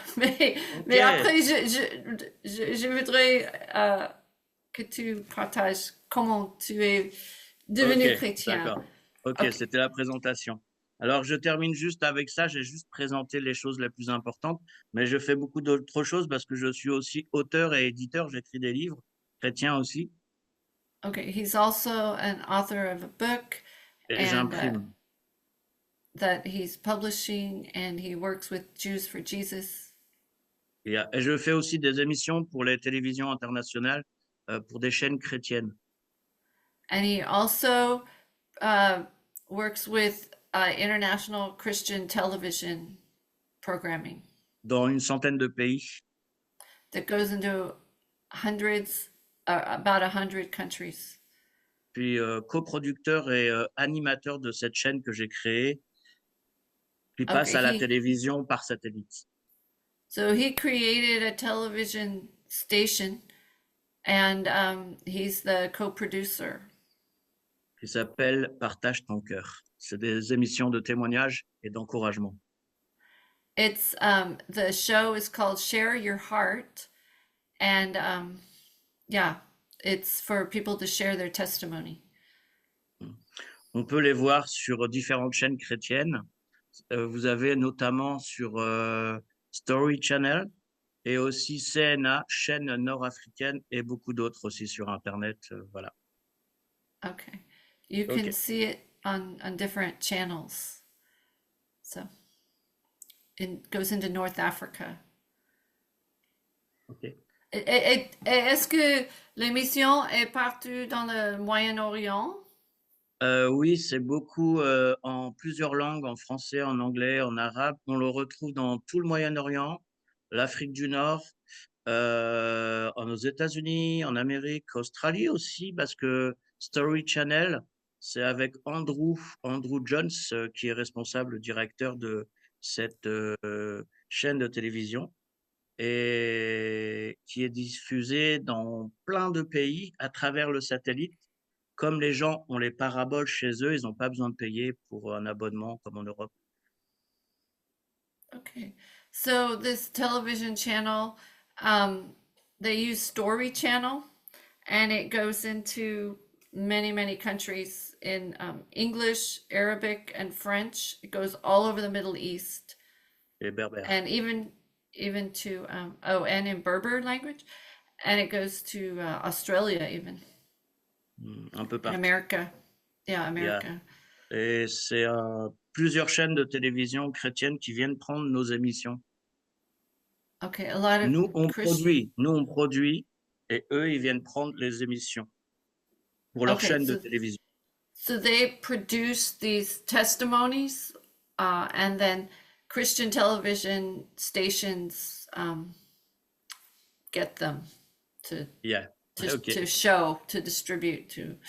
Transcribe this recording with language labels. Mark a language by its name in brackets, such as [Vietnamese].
[French] Mais après, je voudrais que tu partages comment tu es devenu chrétien. D'accord. Ok, c'était la présentation. Alors, je termine juste avec ça. J'ai juste présenté les choses les plus importantes, mais je fais beaucoup d'autres choses parce que je suis aussi auteur et éditeur. J'écris des livres chrétiens aussi. [English] Okay, he's also an author of a book. [French] Et j'imprime. [English] That he's publishing, and he works with Jews for Jesus. [French] Et je fais aussi des émissions pour les télévisions internationales, pour des chaînes chrétiennes. [English] And he also works with international Christian television programming. [French] Dans une centaine de pays. [English] That goes into hundreds, about 100 countries. [French] Puis coproducteur et animateur de cette chaîne que j'ai créée, qui passe à la télévision par satellite. [English] So he created a television station, and he's the co-producer. [French] Qui s'appelle Partage ton cœur. C'est des émissions de témoignages et d'encouragement. [English] It's the show is called Share Your Heart, and yeah, it's for people to share their testimony. [French] On peut les voir sur différentes chaînes chrétiennes. Vous avez notamment sur Story Channel, et aussi CNA, chaîne nord-africaine, et beaucoup d'autres aussi sur Internet. Voilà. [English] Okay. You can Ok. see it on different channels. So it goes into North Africa. Ok. [French] Est-ce que l'émission est partout dans le Moyen-Orient? Oui, c'est beaucoup en plusieurs langues, en français, en anglais, en arabe. On le retrouve dans tout le Moyen-Orient, l'Afrique du Nord, aux États-Unis, en Amérique, Australie aussi, parce que Story Channel, c'est avec Andrew Jones, qui est responsable, directeur de cette chaîne de télévision et qui est diffusée dans plein de pays à travers le satellite. Comme les gens ont les paraboles chez eux, ils n'ont pas besoin de payer pour un abonnement comme en Europe. Okay. [English] So this television channel, they use Story Channel, and it goes into many countries in English, Arabic, and French. It goes all over the Middle East, [French] Les Berbères, [English] and even to and in Berber language, and it goes to Australia, even [French] un peu [English] in [French] partout. [English] America. Yeah, [French] Il y a- [English] America. [French] Et c'est plusieurs chaînes de télévision chrétiennes qui viennent prendre nos émissions. [English] Okay, a lot of [French] Nous, on [English] Christian. [French] produit, et eux, ils viennent prendre les émissions pour leur Okay, chaîne de télévision. [English] so they produce these testimonies, and then Christian television stations get them to Yeah. Ok. to show, to distribute to.